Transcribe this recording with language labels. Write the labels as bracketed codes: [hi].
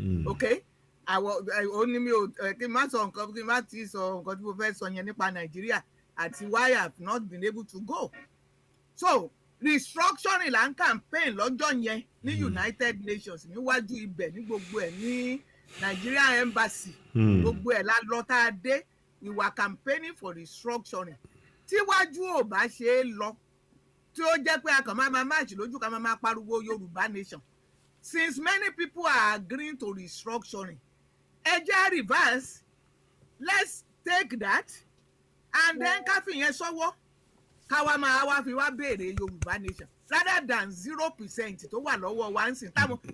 [yo] Okay? Only mi ò kí n má sọ nǹkan kí n má ti sọ nǹkan tí mo fẹ́ sọ yẹn nípa Nàìjíríà àti [en] why I have not been able to go. [yo] So restructuring là ń campaign lọ́jọ́ yẹn ní United Nations níwájú ibẹ̀ ní gbogbo ẹ̀ ní Nigeria Embassy gbogbo ẹ̀ la lọ tá a dé. [en] We were campaigning for restructuring. [yo] Tíwájú ò bá ṣe é lọ tí ó jẹ́ pé a kàn máa máàchì lójú ká máa pariwo Yorùbá nation. [en] Since many people are agreeing to restructuring, [yo] ẹ jẹ́ [en] reverse. Let's take that and then [yo] ká fi yẹn sọ́wọ́. Káwa máa wá fi wá béèrè Yorùbá nation [en] rather than 0% [yo] tó wà lọ́wọ́ wa ń sìn táwọn.